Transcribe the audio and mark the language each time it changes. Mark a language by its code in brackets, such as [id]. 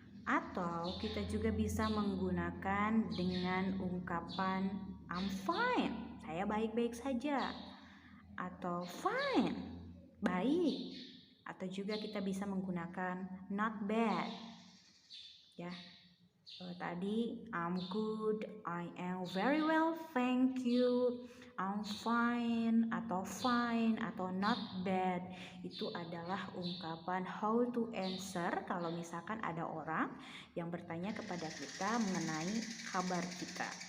[id] Atau kita juga bisa menggunakan dengan ungkapan [en] I'm fine, [id] saya baik-baik saja. Atau fine, baik. Atau juga kita bisa menggunakan [en] not bad. [id] Ya. [en] Tadi I'm good, I am very well, thank you, I'm fine, atau fine, atau not bad. [id] Itu adalah ungkapan [en] how to answer [id] kalau misalkan ada orang yang bertanya kepada kita mengenai kabar kita.